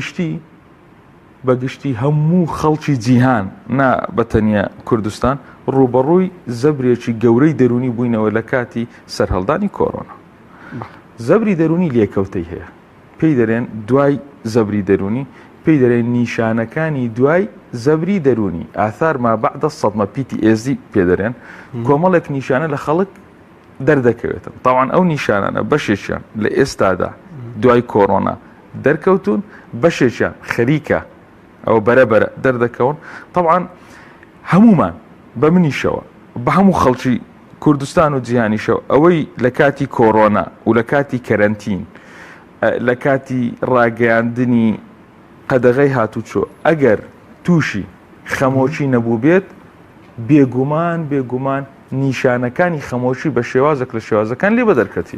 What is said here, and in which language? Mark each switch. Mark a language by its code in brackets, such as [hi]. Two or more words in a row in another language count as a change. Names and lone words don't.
[ckb] بەگشتی هەموو خەڵکی جیهان نا بەتەنیا کوردستان ڕوبەڕووی زەبرێکی گەورەی دەرونی بووینەوە لە کاتی سەرهەڵدانی کۆڕۆنا زەبری دەرونی لێکەوتەی هەیە پێی دەرێن دوای زەبری دەرونی پێی دەرێن نیشانەکانی دوای زەبری دەرونی [ar] ئاثار ما بعد الصدمة [ckb] PTSD پێ دەرێن کۆمەڵێک نیشانە لە خەڵک دەردەکەوێتن تاوان ئەو نیشانانە بەشێکیان لە ئێستادا دوای کۆڕۆنا دەرکەوتون بەشێکیان خەریکە ئەو بەرەبەرە دەردەکەون طبعاً هەمومان بە منیشەوە بە هەموو خەڵکی کوردستان و جیهانیشەوە ئەوەی لە کاتی کۆڕۆنا و لە کاتی کەرەنتین لە کاتی ڕاگەیاندنی قەدەغەی هاتوچۆ ئەگەر تووشی خەمۆکی نەبوو بێت بێگومان نیشانەکانی خەمۆشی بە شێوازێک لە شێوازەکان لێ بەدەرکەتی